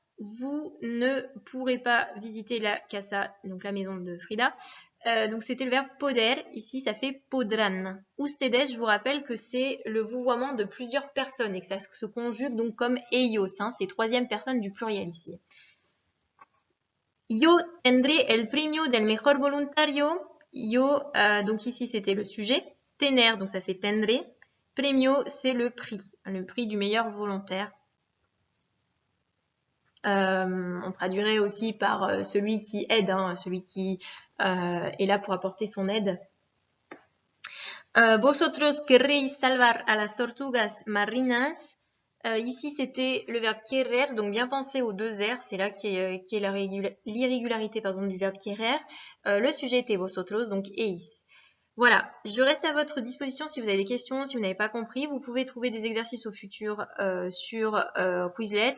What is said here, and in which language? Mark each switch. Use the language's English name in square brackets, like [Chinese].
[French] Vous ne pourrez pas visiter la casa, donc la maison de Frida. Donc c'était le verbe poder, ici ça fait podrán. Ustedes, je vous rappelle que c'est le vouvoiement de plusieurs personnes et que ça se conjugue donc comme ellos, hein, c'est troisième personne du pluriel ici. [Spanish] Yo tendré el premio del mejor voluntario. [French] Yo, donc ici c'était le sujet. Tener, donc ça fait tendré. Premio, c'est le prix du meilleur volontaire. On traduirait aussi par celui qui aide, hein, celui qui est là pour apporter son aide. [Spanish] Vosotros querréis salvar a las tortugas marinas. [French] Ici, c'était le verbe querer, donc bien penser aux deux R, c'est là qui est l'irrégularité du verbe querer. Le sujet était vosotros, donc eis. Voilà, je reste à votre disposition si vous avez des questions, si vous n'avez pas compris. Vous pouvez trouver des exercices au futur sur Quizlet.